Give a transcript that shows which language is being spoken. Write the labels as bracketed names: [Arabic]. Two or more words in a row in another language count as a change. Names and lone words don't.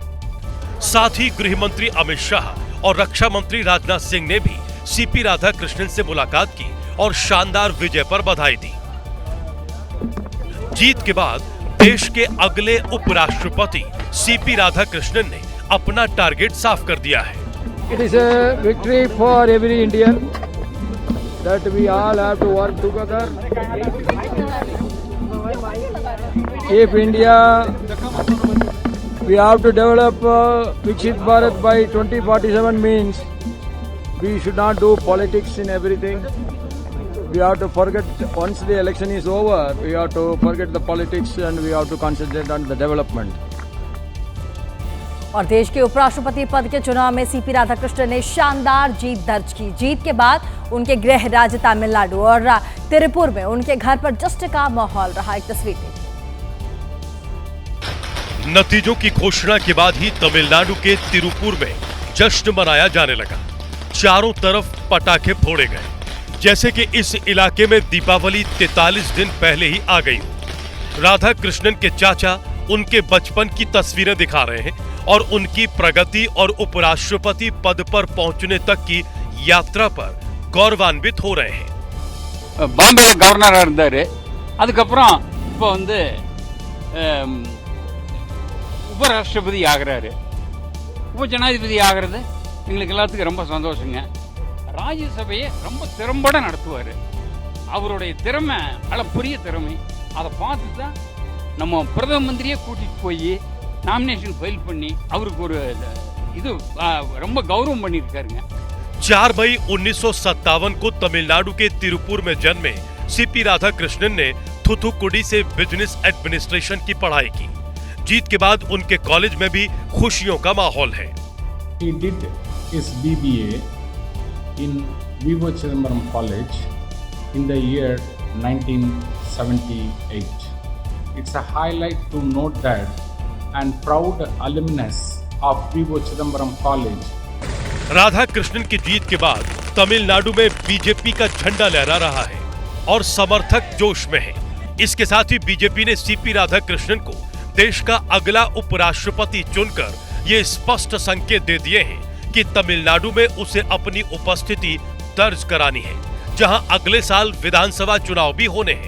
[Hindi] साथ ही गृह मंत्री अमित शाह और रक्षा मंत्री राजनाथ सिंह ने भी सीपी राधाकृष्णन से मुलाकात की और शानदार विजय पर बधाई दी। जीत के बाद देश के अगले उपराष्ट्रपति सीपी राधाकृष्णन ने अपना टारगेट साफ कर दिया है। [English] It is a victory for every Indian that we all have to work together. If India, we have to develop Viksit Bharat by 2047 means we should not do politics in everything. We have to forget, once the election is over, we have to forget the politics and we have to concentrate on the development. [Hindi] और देश के उपराष्ट्रपति पद के चुनाव में सीपी राधाकृष्णन ने शानदार जीत दर्ज की। जीत के बाद उनके गृह राज्य तमिलनाडु और तिरुपुर में उनके घर पर जश्न का माहौल रहा। एक तस्वीर देखिए। नतीजों की घोषणा के बाद ही तमिलनाडु के तिरुपुर में जश्न मनाया जाने लगा। चारों तरफ पटाखे फोड़े गए, जैसे कि इस इलाके में दीपावली 43 दिन पहले ही आ गई हो। राधाकृष्णन के चाचा उनके बचपन की तस्वीरें दिखा रहे हैं और उनकी प्रगति और उपराष्ट्रपति पद पर पहुंचने तक की यात्रा पर गौरवान्वित हो रहे हैं। [English] Bombay governor [Tamil] இருந்தாரு, அதுக்கப்புறம் இப்போ வந்து உபராஷ்டிரபதி ஆகிறாரு, உபஜனாதிபதி ஆகிறது எங்களுக்கு எல்லாத்துக்கும் ரொம்ப சந்தோஷங்க. ராஜ்யசபையை ரொம்ப திறம்பட நடத்துவார். அவருடைய திறமை அளப்பரிய திறமை. அதை பார்த்து தான் நம்ம பிரதம மந்திரியை கூட்டிட்டு போய் [English] nomination file [Tamil] பண்ணி அவருக்கு ஒரு இது ரொம்ப கௌரவம் பண்ணியிருக்காருங்க। [Hindi] 4 मई 1957 को तमिलनाडु के तिरुपुर में जन्मे सीपी राधाकृष्णन ने थुथुकुडी से [English] business administration [Hindi] की पढ़ाई की। जीत के बाद उनके कॉलेज में भी खुशियों का माहौल है। [English] He did his BBA in Vivo Chidambaram College in the year 1978. It's a highlight to note that and proud alumnus of Vivo Chidambaram College [Hindi] राधा कृष्णन की जीत के बाद तमिलनाडु में बीजेपी का झंडा लहरा रहा है और समर्थक जोश में हैं। इसके साथ ही बीजेपी ने सीपी राधाकृष्णन को देश का अगला उपराष्ट्रपति चुनकर ये स्पष्ट संकेत दे दिए हैं कि तमिलनाडु में उसे अपनी उपस्थिति दर्ज करानी है, जहां अगले साल विधानसभा चुनाव भी होने हैं।